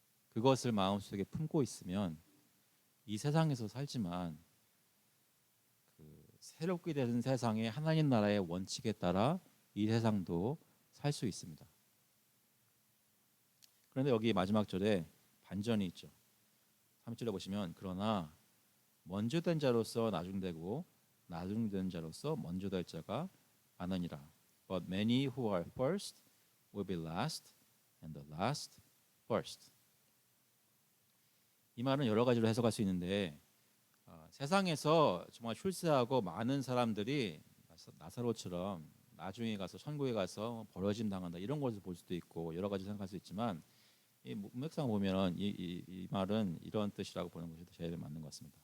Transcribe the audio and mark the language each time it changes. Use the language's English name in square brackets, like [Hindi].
[Korean] 그것을 마음속에 품고 있으면 이 세상에서 살지만 새롭게 되는 세상의 하나님 나라의 원칙에 따라 이 세상도 살 수 있습니다. 그런데 여기 마지막 절에 반전이 있죠. 3절에 보시면 그러나 먼저 된 자로서 나중되고 나중된 자로서 먼저 될 자가 많으니라. [English] But many who are first will be last, and the last first. [Korean] 이 말은 여러 가지로 해석할 수 있는데 세상에서 정말 출세하고 많은 사람들이 나사로처럼 나중에 가서 천국에 가서 벌어짐 당한다 이런 것을 볼 수도 있고 여러 가지 생각할 수 있지만 이 문맥상 보면은 이 말은 이런 뜻이라고 보는 것이 제일 맞는 것 같습니다.